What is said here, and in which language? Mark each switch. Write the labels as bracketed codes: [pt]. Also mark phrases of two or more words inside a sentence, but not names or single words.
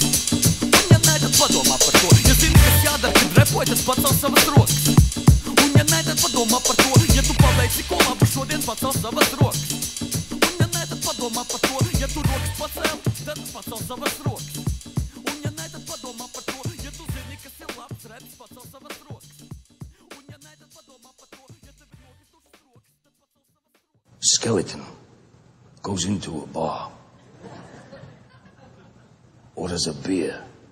[lv] Un ja nē, tad padomā par to. Ja zini, kas jādara, kad repoji, tad pacel savas rokas. Un ja nē, tad padomā par to. Ja tu paveici ko labu šodien, pacel savas rokas. Un ja nē, tad padomā par to. Ja tu rokas pacel, tad pacel savas rokas. Un ja nē, tad padomā par to. Ja tu zini, kas ir labs reps, pacel savas rokas. [en] Skeleton goes into a bar, orders a beer,